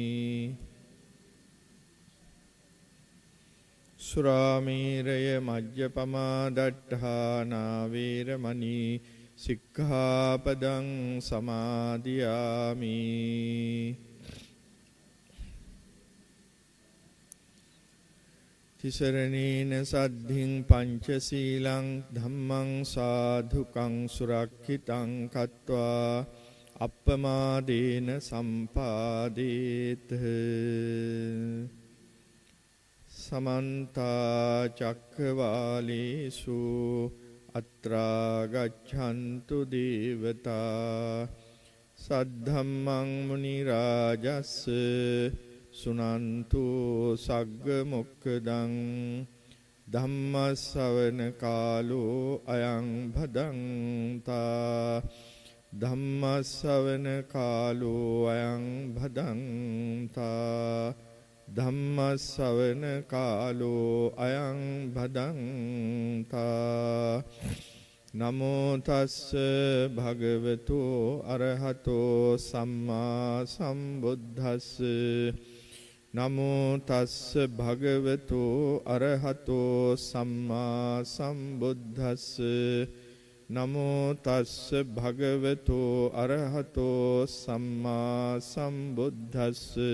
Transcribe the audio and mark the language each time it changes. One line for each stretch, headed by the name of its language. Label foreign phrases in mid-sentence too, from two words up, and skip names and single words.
Pali: සුරාමේරය මජ්ජපමා දට්ඨානා වේරමණී සික්ඛාපදං සමාදියාමි තිසරණේන සද්ධින් පංචශීලං ධම්මං සාධුකං සුරක්ඛිතං කତ୍වා අප්පමාදේන සම්පාදේත සමන්ත චක්ඛවාලේසු අත්‍රා ගච්ඡන්තු දේවතා සද්ධම්මං මුනි රාජස්ස සුනන්තු සග්ග මොක්ඛදං ධම්ම ශ්‍රවණ කාලෝ අයං භදංතා ධම්ම ශ්‍රවණ කාලෝ අයං භදංතා ධම්ම ශ්‍රවණ කාලෝ අයං භදංතා නමෝ තස්ස භගවතු අරහතෝ සම්මා සම්බුද්දස්ස නමෝ තස්ස භගවතු අරහතෝ සම්මා සම්බුද්දස්ස නමෝ තස්ස භගවතු අරහතෝ සම්මා සම්බුද්දස්ස